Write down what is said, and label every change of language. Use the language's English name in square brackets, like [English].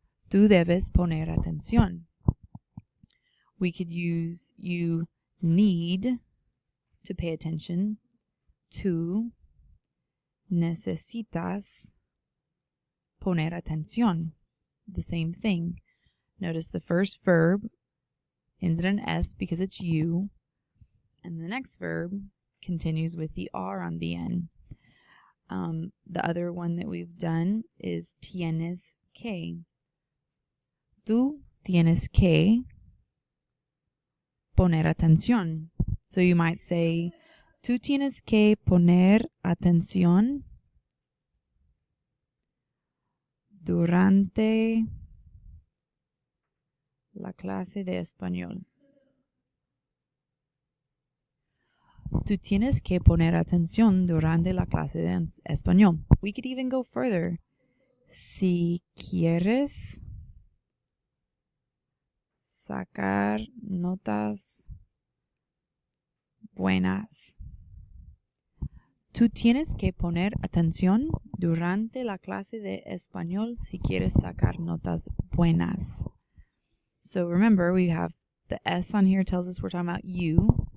[Spanish] Tú debes poner atención. [English] We could use you need to pay attention. [Spanish] Tú necesitas poner atención. [English] The same thing. Notice the first verb ends in an S because it's you, and the next verb continues with the R on the end. The other one that we've done is tienes que. [Spanish] Tú tienes que poner atención. So you might say, tú tienes que poner atención durante la clase de español. Tú tienes que poner atención durante la clase de español. [English] We could even go further. [Spanish] Si quieres sacar notas buenas. Tú tienes que poner atención durante la clase de español si quieres sacar notas buenas. [English] So remember, we have the S on here tells us we're talking about you.